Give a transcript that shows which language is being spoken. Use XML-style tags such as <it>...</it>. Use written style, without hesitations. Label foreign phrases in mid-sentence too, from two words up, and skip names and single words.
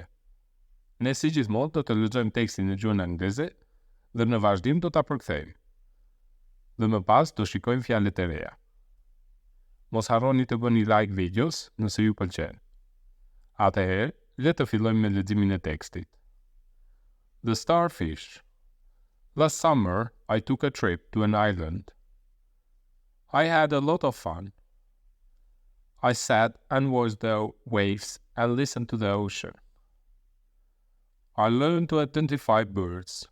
<sq>Ne si gjithmonë do të lexojmë tekstin në gjuhën angleze dhe në vazhdim do ta përkthejmë. Dhe më pas do shikojmë fjalët e reja. Mos harroni të bëni like videos nëse ju pëlqen. Atëherë, le të fillojmë me leximin e tekstit.</sq> <en>The starfish. Last summer, I took a trip to an island. I had a lot of fun. I sat and watched the waves and listened to the ocean. I learned to identify birds.</en>